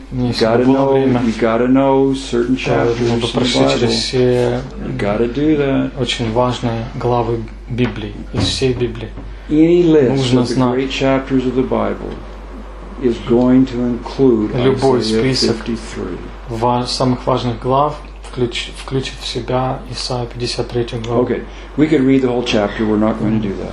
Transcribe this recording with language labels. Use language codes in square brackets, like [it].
[en] you got to know certain chapters of the Bible. [ru] Все, [en] you got to do that. [ru] Очень важные главы Библии, из всей Библии. [en] Any list of the great chapters of the Bible is going to include Isaiah 53. [ru] Самых важных глав включит в себя Исаия 53 главу. [en] Okay, we could read the whole chapter. We're not going to do that.